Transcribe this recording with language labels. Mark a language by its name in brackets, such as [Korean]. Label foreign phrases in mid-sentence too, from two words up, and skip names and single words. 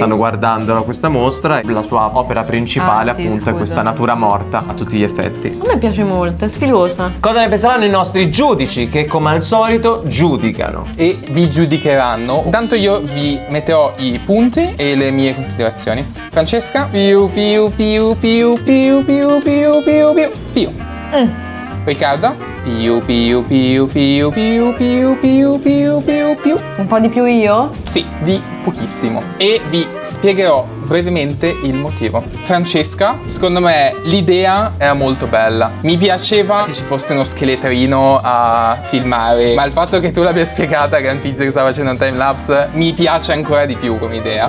[Italian] che stanno guardando questa mostra. La sua opera principale, Ah, sì, appunto, scusa. è questa natura morta a tutti gli effetti. A me piace molto, è stilosa. Cosa ne penseranno i nostri giudici che, come al solito, giudicano? E vi giudicheranno. Intanto io vi metterò i punti e le mie considerazioni. Francesca, piu piu piu piu piu piu piu piu piu piu. Riccardo, piu piu piu piu piu piu piu piu piu piu. Un po' di più io? Sì, di pochissimo. E vi spiegherò brevemente il motivo. Francesca, secondo me l'idea era molto bella. Mi piaceva che ci fosse uno scheletrino a filmare, ma il fatto che tu l'abbia spiegata che era un tizio che stava facendo un timelapse mi piace ancora di più come idea.